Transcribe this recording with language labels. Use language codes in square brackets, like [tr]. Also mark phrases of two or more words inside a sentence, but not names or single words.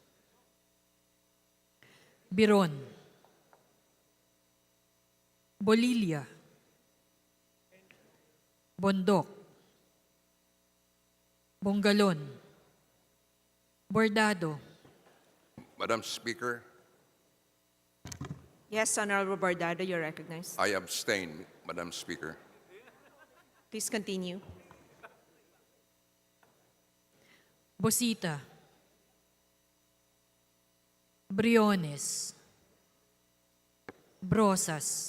[en] Biron. Bolilia. Bondok. Bongalon. Bordado. Madam Speaker, Yes, Honorable Bordado, you're recognized. I abstain, Madam Speaker. Please continue. Bosita. Briones. Brosas.